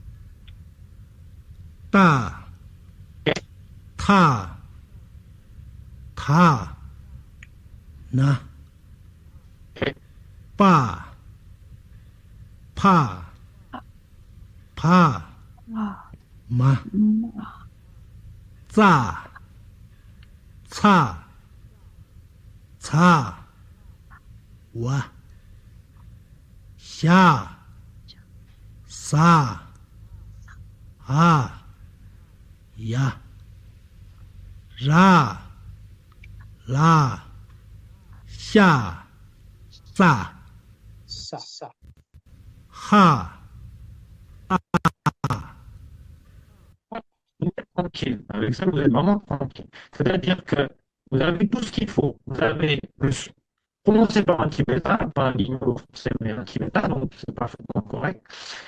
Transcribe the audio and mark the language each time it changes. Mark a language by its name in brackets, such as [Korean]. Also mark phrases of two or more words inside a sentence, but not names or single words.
[French] ta, tha, tha, na, pa, pa, pa, ma, za, ca, ca, wa, sha, sa, a, ya, ra, la, sha, sa, Ça. ha, Vous êtes tranquille. Avec ça, vous êtes vraiment tranquille. C'est-à-dire que vous avez tout ce qu'il faut. Vous avez le son prononcé par un tibétain, pas un guignol français, mais un tibétain, donc c'est parfaitement correct.